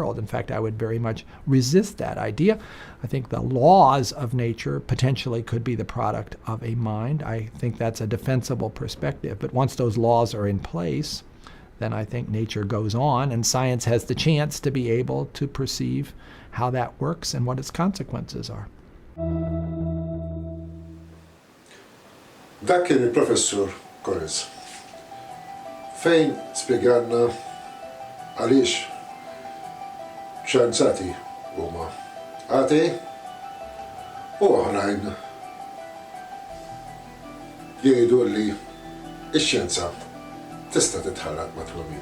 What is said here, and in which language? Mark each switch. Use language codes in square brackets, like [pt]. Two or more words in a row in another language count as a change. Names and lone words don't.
[en] In fact, I would very much resist that idea. I think the laws of nature potentially could be the product of a mind. I think that's a defensible perspective. But once those laws are in place, then I think nature goes on, and science has the chance to be able to perceive how that works and what its consequences are. [mt] Dak kien il-professur Collins. Fejn spjegalna għaliex xjenzati huma attiv u oħrajn jgħidu li x-xjenza tista' titħallat ma' twemmin.